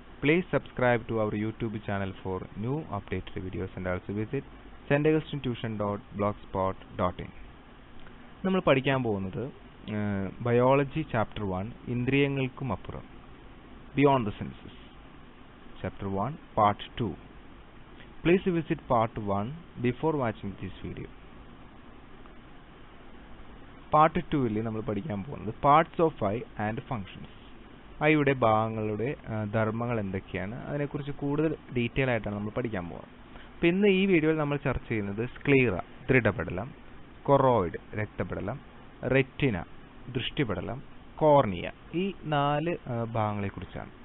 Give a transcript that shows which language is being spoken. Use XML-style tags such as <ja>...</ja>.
<en>Please subscribe to our YouTube channel for new updated videos and also visit staugustintuition.blogspot.in.</en> <ml>നമ്മൾ പഠിക്കാൻ പോകുന്നത് biology chapter 1 ഇന്ദ്രിയങ്ങൾക്കും അപ്പുറം</ml> <en>Beyond the Senses. Chapter 1 Part 2. Please visit Part 1 before watching this video.</en> <ml>Part 2-ൽ നമ്മൾ പഠിക്കാൻ പോകുന്നത്</ml> <en>Parts of eye and functions.</en> <ml>ഐയുടെ ഭാഗങ്ങളുടെ ധർമ്മങ്ങൾ എന്തൊക്കെയാണ്, അതിനെക്കുറിച്ച് കൂടുതൽ ഡീറ്റെയിൽ ആയിട്ടാണ് നമ്മൾ പഠിക്കാൻ പോകുന്നത്. അപ്പോൾ ഇന്ന് ഈ വീഡിയോയിൽ നമ്മൾ ചർച്ച ചെയ്യുന്നത് സ്ക്ലീറ ദൃഢപടലം, കൊറോയിഡ് രക്തപടലം, റെറ്റിന ദൃഷ്ടിപടലം, കോർണിയ, ഈ 4 ഭാഗങ്ങളെക്കുറിച്ചാണ്.</ml>